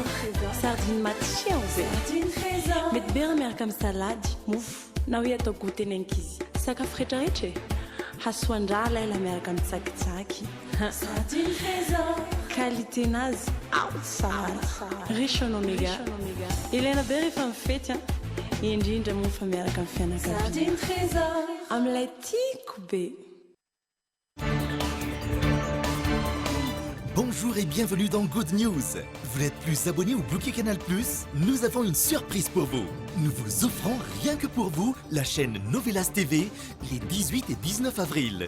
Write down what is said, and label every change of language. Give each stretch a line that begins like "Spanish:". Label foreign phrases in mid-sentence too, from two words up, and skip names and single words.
Malagasy: Sardine matsiro be. Sardine trésor. Mety be raha miaraka amin'ny salady, mofo na hoe atao goûter nenkizy. Sakafo rehetrarehetra e. Hasoandra laila miaraka amin'ny tsakitsaky. Sardine trésor. Qualité-nazy ao tsara.
French: Riche en oméga.
Malagasy: Ilaina be rehefa mifety indrindra moa fa miaraka amin'ny fianakaviana. Sardine trésor. Amin'ilay tiako be.
French: Bonjour et bienvenue dans Good News. Vous n'êtes plus abonné au Bouquet Canal+, nous avons une surprise pour vous. Nous vous offrons rien que pour vous la chaîne Novelas TV les 18 et 19 avril.